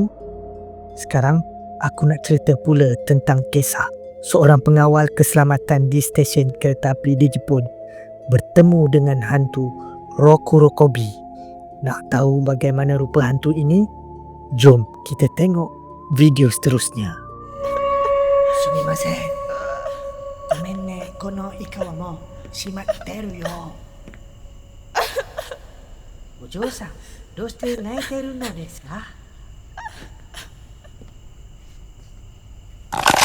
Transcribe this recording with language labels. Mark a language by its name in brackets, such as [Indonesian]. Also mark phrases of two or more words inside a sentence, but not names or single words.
[Malay] Sekarang, aku nak cerita pula tentang kisah seorang pengawal keselamatan di stesen kereta api di Jepun bertemu dengan hantu Rokurokobi. Nak tahu bagaimana rupa hantu ini? Jom kita tengok video seterusnya. [Japanese] Sumimasen. ごめんね、この駅はもう閉まってるよ. お嬢さん、どうして泣いてるのですか？